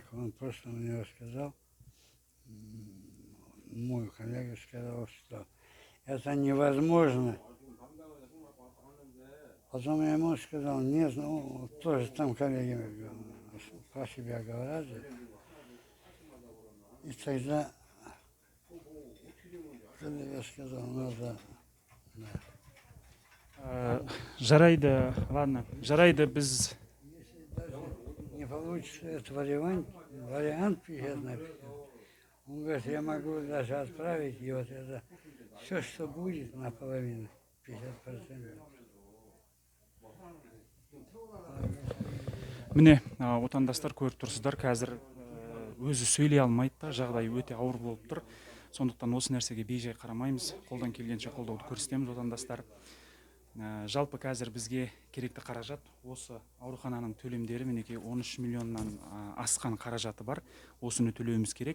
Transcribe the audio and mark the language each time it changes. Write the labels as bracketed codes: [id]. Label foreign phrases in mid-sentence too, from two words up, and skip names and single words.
[ru] Он просто мне рассказал. Мой коллега сказал, что это невозможно. Потом я ему сказал, нет, ну, тоже там коллеги про себя говорят. И тогда коллега сказал, надо... [kk] Жарайды, ладно. Жарайды, біз... [ru] Если даже не получится этот вариант 50 на 50, он говорит, я могу даже отправить, и вот это все, что будет, наполовину, 50%. [kk] Міне, отандастар көріп тұрсыздар, қазір өзі сөйлей алмайды да, жағдайы өте ауыр болып тұр. Сондықтан осы нәрсеге бейжай қарамаймыз, қолдан келгенше қолдауды көрсетеміз, отандастар. Жалпы қазір бізге керекті қаражат, осы аурухананың төлемдері мінекей 13 миллионнан асқан қаражаты бар, осыны төлеуіміз керек.